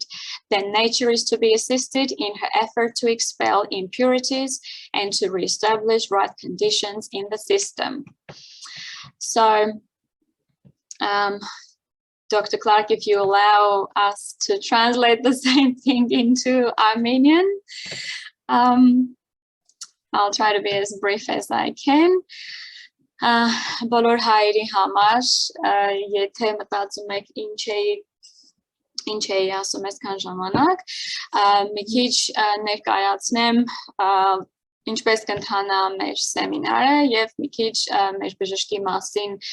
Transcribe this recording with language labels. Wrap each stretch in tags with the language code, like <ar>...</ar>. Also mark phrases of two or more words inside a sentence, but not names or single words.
<en>Then nature is to be assisted in her effort to expel impurities and to reestablish right conditions in the system." So, Dr. Clark, if you allow us to translate the same thing into Armenian, I'll try to be as brief as I can.</en> <hy>Բոլոր հայերի համար, եթե մտածում եք ինչ էի ասում այսքան ժամանակ, մի քիչ ներկայացնեմ ինչպես կընթանա մեր սեմինարը եւ մի քիչ մեր բժշկի մասին</hy>